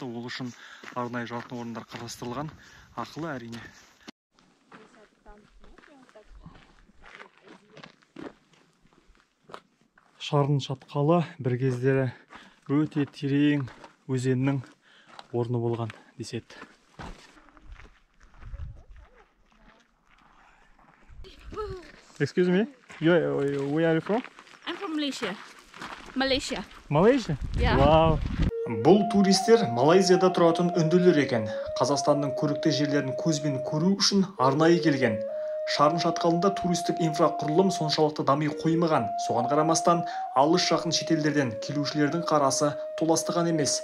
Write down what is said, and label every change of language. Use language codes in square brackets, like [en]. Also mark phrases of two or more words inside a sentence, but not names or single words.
[kk] Ол үшін арнайы жатын орындар қарастырылған. Ақылы әрине. Шарын шатқалы бір кездері өте терең өзеннің орны болған деседі. [en] Excuse me, where are you from? I'm from Malaysia. Malaysia. Malaysia? Yeah. Wow. [kk] Бұл туристер Малайзияда тұратын үнділер екен. Қазақстанның көрікті жерлерін көзбен көру үшін арнайы келген. Шарын шатқалында туристік инфрақұрылым соншалықты дами қоймаған. Соған қарамастан, алыс жақын шетелдерден келушілердің қарасы толастаған емес.